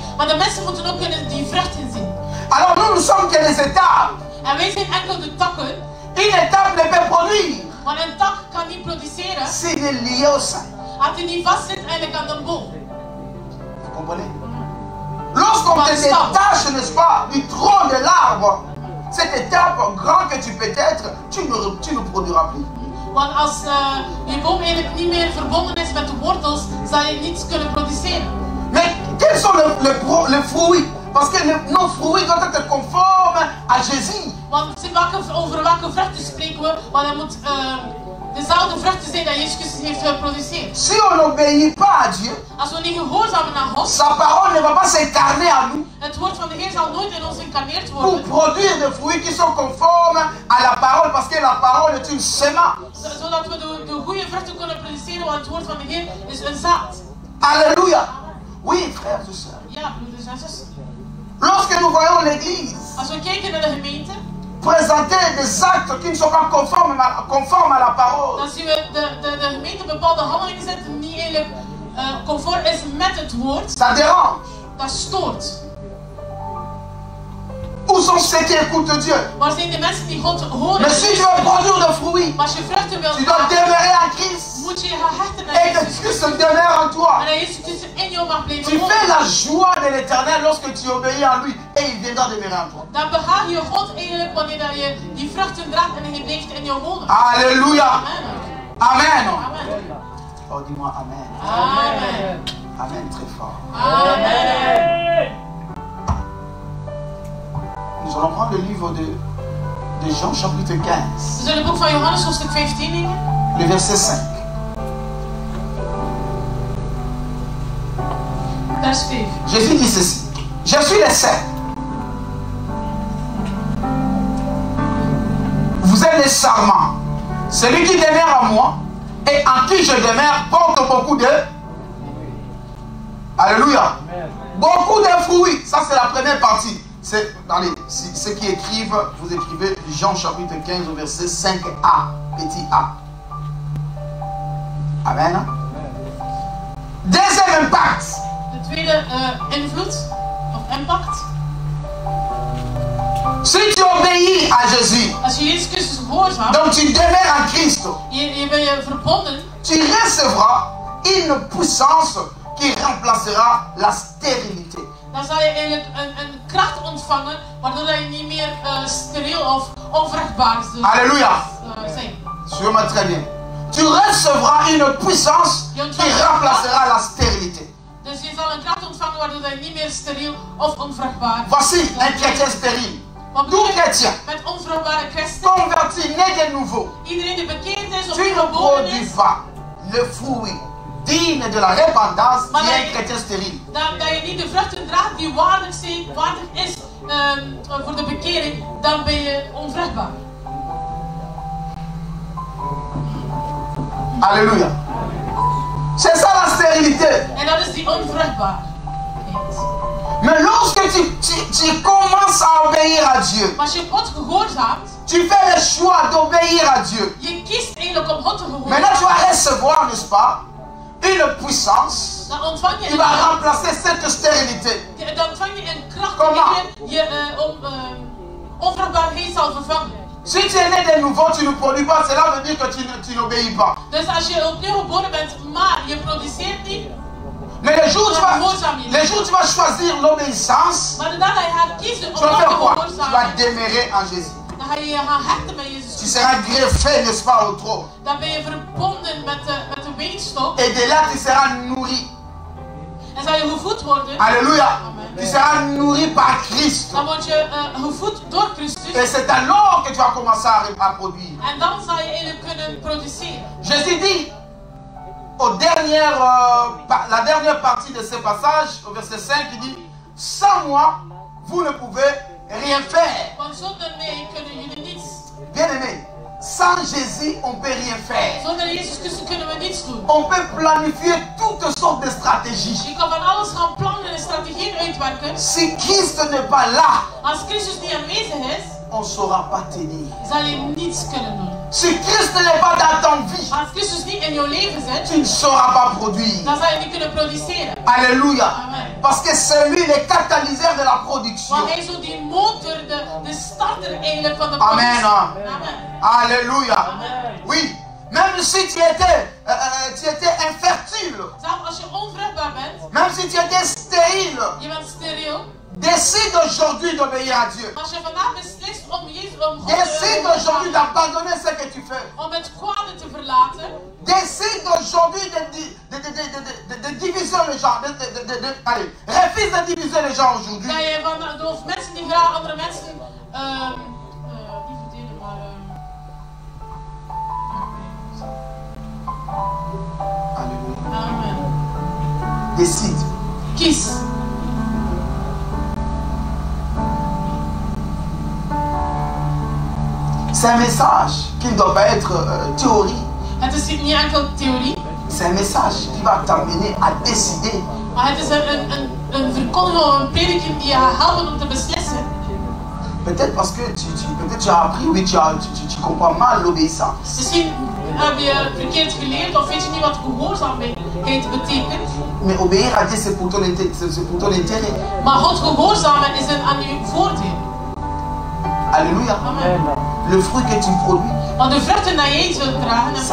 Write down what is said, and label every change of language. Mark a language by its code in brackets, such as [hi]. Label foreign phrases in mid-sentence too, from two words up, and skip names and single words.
[nl] Maar de mensen moeten ook kunnen die vruchten zien. [fr] Alors nous, nous sommes que des étapes. [nl] En wij zijn enkel de takken. [fr] Une étape ne peut produire [nl] Want een tak kan niet produceren [fr] s'il est lié au sein. [nl] als hij niet vast zit eigenlijk aan de boom. [fr] Vous comprenez? Lorsqu'on te détache, n'est-ce pas, du tronc de l'arbre, cette étape, grand que tu peux être, tu ne produiras plus. [nl] Want als je boom eigenlijk niet meer verbonden is met de wortels, zal je niets kunnen produceren. [fr] Mais quels sont les fruits Parce que nos fruits doivent être conformes à Jésus. [nl] Want over welke vruchten spreken we? Want dat moet dezelfde vruchten zijn dat Jezus Christus heeft geproduceerd. [fr] Si on n'obéit pas à Dieu, [nl] Als we niet gehoorzamen naar God, [fr] sa parole ne va pas s'incarner à nous [nl] het woord van de Heer zal nooit in ons incarneerd [fr] pour [nl] worden. [fr] produire des fruits qui sont conformes à la parole, parce que la parole est une semence. [nl] Zodat we de goede vruchten kunnen produceren, want het woord van de Heer is een zaad. [fr] Alléluia. Oui, frères et sœurs. [nl] Ja, broeders en zusters. [fr] Lorsque nous voyons l'Église [nl] Als we kijken naar de gemeente, [fr] présenter des actes qui ne sont pas conformes à la parole, [nl] dan zien we de gemeente bepaalde handelingen zetten die niet eigenlijk conform is met het woord. [fr] ça dérange. [nl] Dat stoort. [fr] Où sont ceux qui écoutent Dieu? [nl] Waar zijn de mensen die God horen? [fr] Mais si tu veux produire des fruits, [nl] Maar als je vruchten wilt [fr] tu dois [nl] maken, [fr] demeurer en Christ. [nl] moet je je gaan hechten aan [fr] Et que [nl] Jezus. [fr] Christ demeure en toi. [nl] En dat Jezus Christus in jou mag blijven [fr] Tu [nl] wonen. [fr] fais la joie de l'Éternel lorsque tu obéis à lui et il viendra demeurer en toi. [nl] Dan behaag je God eigenlijk wanneer dat je die vruchten draagt en hij blijft in jou wonen. [fr] Alléluia. Amen. Amen. Amen. Oh, dis-moi Amen. Amen. Amen très fort. Amen. Nous allons prendre le livre de Jean chapitre 15, [nl] We zullen het boek van Johannes hoofdstuk 15 nemen. [fr] le verset 5. [nl] Vers 5. [fr] Jésus dit ceci. Je suis le seul. Vous êtes les sarments. Celui qui demeure en moi et en qui je demeure porte beaucoup de... Alléluia. Beaucoup de fruits. Ça c'est la première partie. C'est, allez, ceux qui écrivent, vous écrivez Jean chapitre 15 au verset 5a, petit a. Amen. Deuxième impact. [nl] De tweede invloed of impact. [fr] Si tu obéis à Jésus, [nl] Als je Jezus Christus gehoorzaamt, [fr] donc tu demeures en Christ, [nl] je bent je verbonden, [fr] tu recevras une puissance qui remplacera la stérilité. [nl] dan zal je eigenlijk een kracht ontvangen, waardoor dat je niet meer steriel of onvruchtbaar [fr] Alléluia. [nl] zijn. [fr] Suis-moi très bien. Tu recevras une puissance qui remplacera la stérilité. [nl] Dus je zal een kracht ontvangen waardoor dat je niet meer steriel of onvruchtbaar [fr] Voici un chrétien stérile. Tout chrétien, [nl] met onvruchtbare christen. [fr] converti, né de nouveau, [nl] Iedereen die bekeerd is of [fr] tu ne [nl] geboren is, [fr] produis pas le fruit digne de la repentance qui est un chrétien stérile. [nl] dat je niet de vruchten draagt die waardig is voor de bekering, dan ben je onvruchtbaar. [fr] Alléluia. C'est ça la stérilité. [nl] En dat is die onvruchtbaarheid. [fr] Mais lorsque tu commences à obéir à Dieu, [nl] Maar als je God gehoorzaamt, [fr] tu fais le choix d'obéir à Dieu. [nl] je kiest eigenlijk om God te [fr] Maintenant tu [nl] gehoorzamen, [fr] vas recevoir, n'est-ce pas, une puissance [nl] dan ontvang je [fr] qui [nl] een [fr] va [nl] kracht. [fr] remplacer cette stérilité. [nl] Dan ontvang je een kracht [fr] Comment? [nl] die je onvruchtbaarheid zal vervangen. [fr] Si tu es né de nouveau, tu ne produis pas, cela veut dire que tu n'obéis pas. [nl] Dus als je opnieuw geboren bent, maar je produceert niet, [fr] Mais le jour où tu vas choisir l'obéissance, [nl] maar de dag dat je gaat kiezen om [fr] tu vas [nl] God te [fr] faire quoi? Tu vas [nl] gehoorzamen, [fr] demeurer en Jésus. [nl] dan ga je je gaan hechten met Jezus [fr] Tu [nl] Christus. [fr] seras greffé, n'est-ce pas, au trône. [nl] Dan ben je verbonden met de weegstok [fr] Et de là, tu seras nourri. [nl] en zal je gevoed worden. [fr] Alléluia. Amen. Tu seras nourri par Christ. [nl] Dan word je gevoed door Christus. [fr] Et c'est alors que tu vas commencer à produire. [nl] En dan zal je eigenlijk kunnen produceren. [fr] Jésus dit, la dernière partie de ce passage, au verset 5, il dit, sans moi, vous ne pouvez rien faire. [nl] Want zonder mij kunnen jullie niets. [fr] Bien aimé, sans Jésus, on ne peut rien faire. [nl] Zonder Jezus Christus kunnen we niets doen. [fr] On peut planifier toutes sortes de stratégies. [nl] Je kan van alles gaan plannen en strategieën uitwerken. [fr] Si Christ n'est pas là, [nl] Als Christus niet aanwezig is, [fr] on ne saura pas tenir. [nl] zal je niets kunnen doen. [fr] Si Christ n'est pas dans ton vie, [nl] Als Christus niet in jouw leven zit, [fr] tu ne sauras pas produire. [nl] dan zal je niet kunnen produceren. [fr] Alléluia. Amen. Parce que c'est lui le catalyseur de la production. [nl] Want hij is zo die motor, de starter eigenlijk van de [fr] Amen. [nl] productie. [fr] Amen. Alléluia. Amen. Oui. Même si tu étais infertile, [nl] Zelfs als je onvruchtbaar bent, [fr] même si tu étais stérile, [nl] je bent steriel, [fr] Décide aujourd'hui d'obéir à Dieu. [nl] Als je vandaag beslist om God [fr] Décide aujourd'hui d'abandonner ce que tu fais. [nl] om het kwade te verlaten. [fr] Décide aujourd'hui de diviser les gens. Allez, refuse de diviser les gens aujourd'hui. [nl] Dat je van of mensen die graag andere mensen niet verdelen, maar [fr] Alléluia. [nl] amen. [fr] Décide. [nl] Kies. [fr] C'est un message qui ne doit pas être théorie. [nl] Het is niet enkel theorie, [fr] C'est un message qui va t'amener à décider. [nl] maar het is een verkondiging, een prediking die je gaat helpen om te beslissen. [fr] Peut-être parce que peut-être tu as appris, oui, tu comprends mal l'obéissance. [nl] Misschien heb je verkeerd geleerd of weet je niet wat gehoorzaamheid betekent. [fr] Mais obéir à Dieu, c'est pour ton intérêt. [nl] Maar God gehoorzamen is aan uw voordeel. [fr] Alléluia. Amen. Le fruit que tu produis, [nl] Want de vruchten die jij zult dragen en